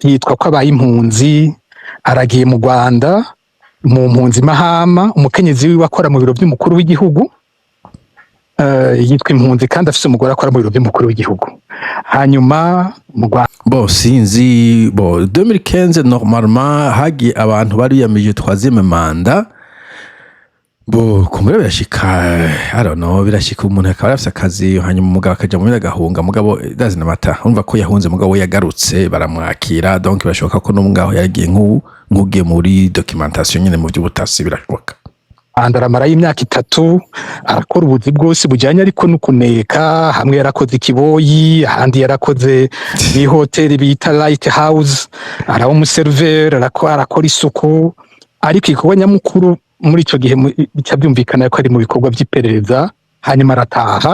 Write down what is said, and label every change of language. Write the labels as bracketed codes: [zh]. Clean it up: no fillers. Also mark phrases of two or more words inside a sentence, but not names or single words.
[rn] yitwa ko abaye impunzi, aragiye mu Rwanda mu mpunzi Mahama, umukenyezi wiwe akora mu biro by'umukuru w'igihugu, yitwa impunzi kandi afise umugore akora mu biro by'umukuru w'igihugu. Hanyuma mu Rwanda bo sinzi bo 2015 normalement hagiye abantu bari yamije [fr] troisième manda [rn] bo kumbura birashika [en] I don't know [rn] birashika umuntu akaba afise akazi hanyuma umugabo akaja mu gahunga mugabo dazina mata urumva ko yahunze mugabo we yagarutse baramwakira donc birashoboka ko n'umugabo yagiye nk'ugiye muri documentation nyene mu by'ubutasi birashoboka. aramara y'imyaka 3 arakora ubuzi bwose bujyanye ariko no kuneka, hamwe yarakoze ikiboyi, ahandi yarakoze ni hoteli bita Lighthouse, araho umuserver, arakora isuku, ariko igikorwa nyamukuru muri ico gihe bicabyumvikana ko ari mu bikorwa by'iperereza, hanyuma arataha.